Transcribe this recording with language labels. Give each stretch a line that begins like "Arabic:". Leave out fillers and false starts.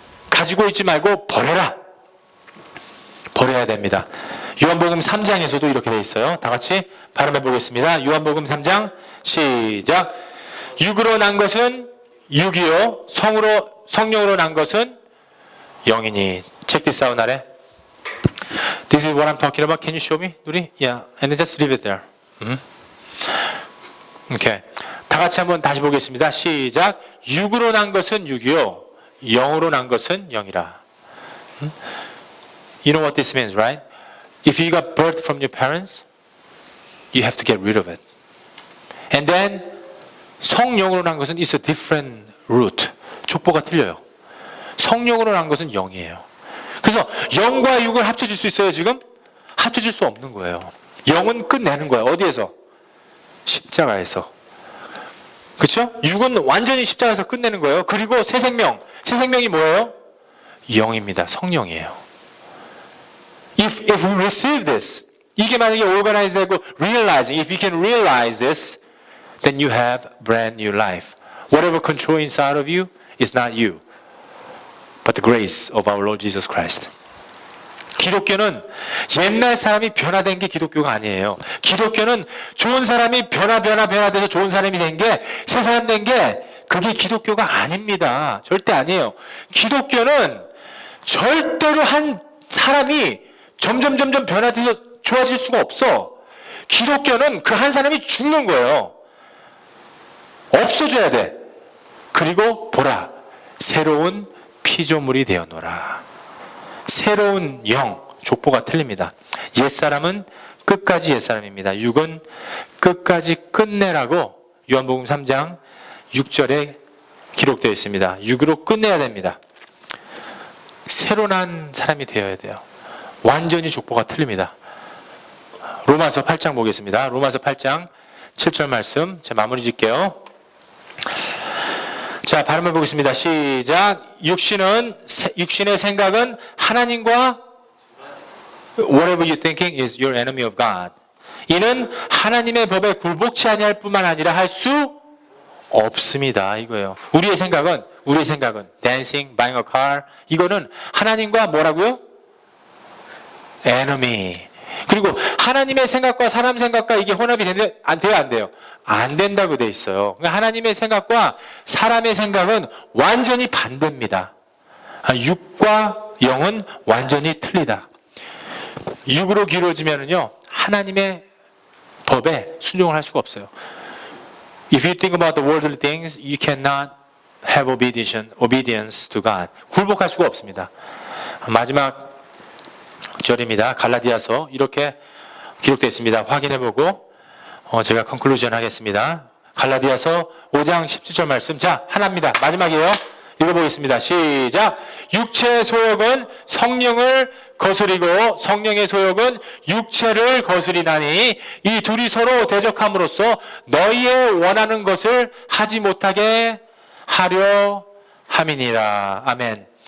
Korean: 가지고 있지 말고 버려라. 버려야 됩니다. 요한복음 3장에서도 이렇게 돼 있어요. 다 같이 발음해 보겠습니다. 요한복음 3장 시작. 육으로 난 것은 육이요 성령으로 난 것은 영이니.
English: Check this out 아래. This is what I'm talking about. Can you show me? 누리? Yeah. And then just leave it there. Okay.
Korean: 다 같이 한번 다시 보겠습니다. 시작. 육으로 난 것은 육이요 영으로 난 것은 영이라.
English: You know what this means, right? If you got birth from your parents, you have to get rid of it. And then
Korean: 성령으로 난 것은
English: is a different root.
Korean: 족보가 틀려요. 성령으로 난 것은 영이에요. 그래서 영과 육을 합쳐질 수 있어요, 지금? 합쳐질 수 없는 거예요. 영은 끝내는 거예요. 어디에서? 십자가에서. 그렇죠? 육은 완전히 십자가에서 끝내는 거예요. 그리고 새 생명이 뭐예요? 영입니다. 성령이에요.
English: If we receive this,
Korean: 이게 만약에
English: organized 되고 realizing, if you can realize this, then you have brand new life. Whatever control inside of you is not you, but the grace of our Lord Jesus Christ.
Korean: 기독교는 옛날 사람이 변화된 게 기독교가 아니에요. 기독교는 좋은 사람이 변화돼서 좋은 사람이 된 게, 새 사람 된 게 그게 기독교가 아닙니다. 절대 아니에요. 기독교는 절대로 한 사람이 점점 변화돼서 좋아질 수가 없어. 기독교는 그 한 사람이 죽는 거예요. 없어져야 돼. 그리고 보라, 새로운 피조물이 되어노라. 새로운 영, 족보가 틀립니다. 옛사람은 끝까지 옛사람입니다. 육은 끝까지 끝내라고 요한복음 3장 6절에 기록되어 있습니다. 6으로 끝내야 됩니다. 새로 난 사람이 되어야 돼요. 완전히 족보가 틀립니다. 로마서 8장 보겠습니다. 로마서 8장 7절 말씀 제가 마무리 짓게요. 자, 발음해 보겠습니다. 시작. 육신의 생각은 하나님과
English: whatever you thinking is your enemy of God.
Korean: 이는 하나님의 법에 굴복치 아니할 뿐만 아니라 할 수 없습니다. 이거예요. 우리의 생각은
English: dancing, buying a car
Korean: 이거는 하나님과 뭐라고요?
English: enemy.
Korean: 그리고 하나님의 생각과 사람 생각과 이게 혼합이 돼요? 안 돼요? 안 된다고 돼 있어요. 그러니까 하나님의 생각과 사람의 생각은 완전히 반대입니다. 육과 영은 완전히 틀리다. 육으로 기울어지면은요 하나님의 법에 순종을 할 수가 없어요.
English: If you think about the worldly things, you cannot have obedience to God.
Korean: 굴복할 수가 없습니다. 마지막 절입니다. 갈라디아서 이렇게 기록되어 있습니다. 확인해보고 제가 컨클루전 하겠습니다. 갈라디아서 5장 17절 말씀. 자, 하나입니다. 마지막이에요. 읽어보겠습니다. 시작. 육체의 소욕은 성령을 거스리고 성령의 소욕은 육체를 거스리나니 이 둘이 서로 대적함으로써 너희의 원하는 것을 하지 못하게 하려 함이니라. 아멘.